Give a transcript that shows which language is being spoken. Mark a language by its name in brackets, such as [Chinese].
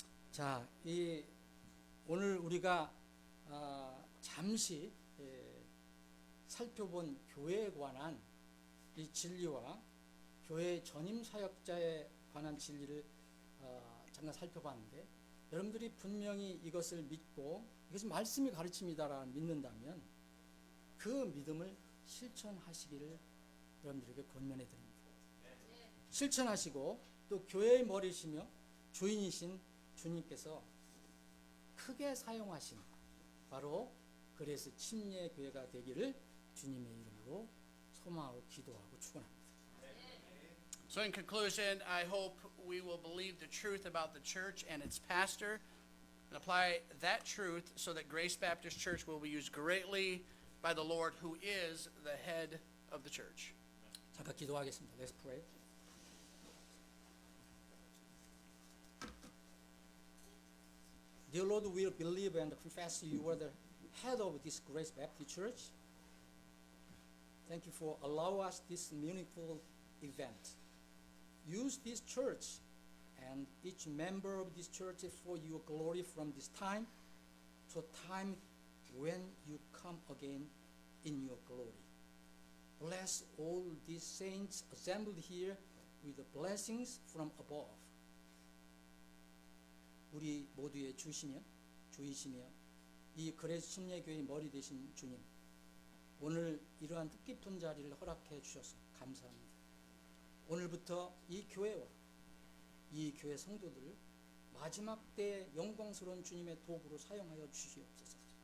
[Korean] 자, 오늘 우리가 잠시 살펴본 교회에 관한 이 진리와 교회 전임 사역자에 관한 진리를 잠깐 살펴봤는데, 여러분들이 분명히 이것을 믿고 이것이 말씀이 가르칩니다라는 믿는다면 그 믿음을 실천하시기를 여러분들에게 권면해 드립니다. 실천하시고 또 교회의 머리시며 주인이신 주님께서 크게 사용하신 바로 그래서 침례교회가 되기를 주님의 이름으로 소망하고 기도하고 축원합니다. [English] So in conclusion, I hope we will believe the truth about the church and its pastor and apply that truth so that Grace Baptist Church will be used greatly by the Lord, who is the head of the church. [Korean] 잠깐 기도하겠습니다. [English] Let's pray. Dear Lord, we believe and confess you are the head of this Grace Baptist Church. Thank you for allowing us this meaningful event. Use this church and each member of this church for your glory from this time to a time when you come again in your glory. Bless all these saints assembled here with the blessings from above. [Korean] 우리 모두의 주시며 주이시며 이 그레이스 침례교회의 머리 되신 주님, 오늘 이러한 뜻깊은 자리를 허락해 주셔서 감사합니다. 오늘부터 이 교회와 이 교회 성도들을 마지막 때의 영광스러운 주님의 도구로 사용하여 주시옵소서.